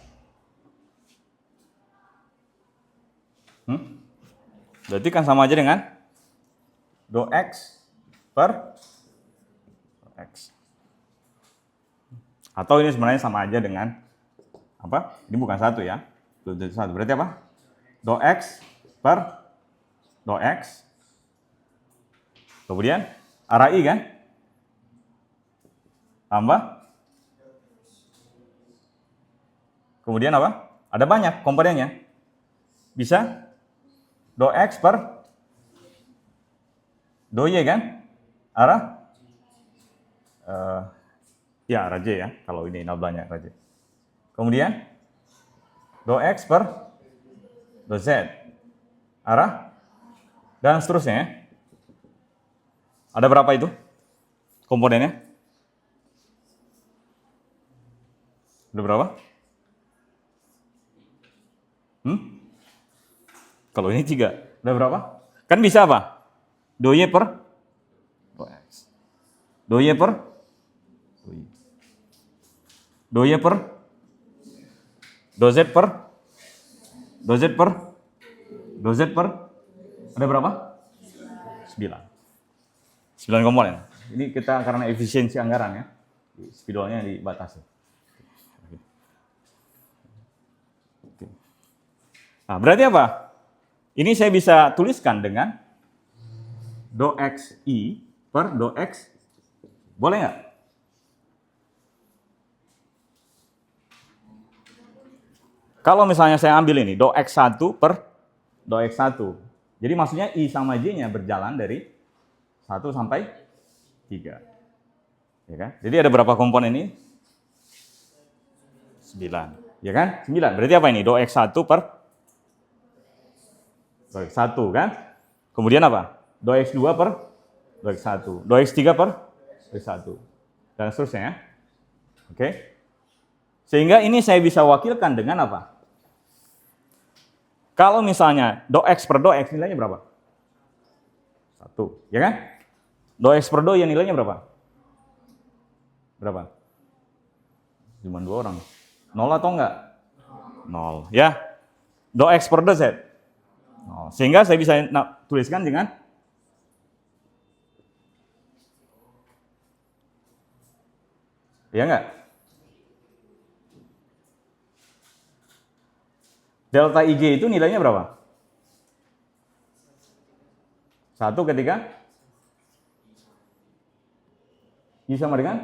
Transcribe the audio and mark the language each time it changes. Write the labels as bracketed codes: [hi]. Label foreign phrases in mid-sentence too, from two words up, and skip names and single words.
[id] Berarti kan sama aja dengan do X per X. Atau ini sebenarnya sama aja dengan apa? Ini bukan satu ya. Satu. Berarti apa? Do X per do X. Kemudian arah I kan? Tambah. Kemudian apa? Ada banyak komponennya. Bisa do X per do Y kan? Arah? Ya, arah J ya. Kalau ini nablanya arah J. Kemudian do X per do Z. Arah? Dan seterusnya ya. Ada berapa itu komponennya? Ada berapa? Kalau ini 3. Ada berapa? Kan bisa apa? Do Y per do X. Do Y per do Y. Do Y per do Z per do Z per do Z per ada berapa? 9 komponen. Ini kita karena efisiensi anggaran ya. Spidolnya dibatasi. Nah, berarti apa? Ini saya bisa tuliskan dengan do XI per do X. Boleh nggak? Kalau misalnya saya ambil ini, do X1 per do X1. Jadi maksudnya I sama J-nya berjalan dari 1 sampai 3. Ya kan? Jadi ada berapa komponen ini? 9. Ya kan? 9. Berarti apa ini? Do X1 per do X1 kan? Kemudian apa? Do X2 per do X1. Do X3 per do X1. Dan seterusnya ya. Oke. Sehingga ini saya bisa wakilkan dengan apa? Kalau misalnya do X per do X nilainya berapa? 1. Ya kan? Do X per do ya nilainya berapa? Berapa? Cuma 2 orang. 0 atau enggak? 0. Ya. Do X per do Z. 0. Sehingga saya bisa tuliskan dengan ya enggak? Delta IG itu nilainya berapa? 1 ketika I sama dengan?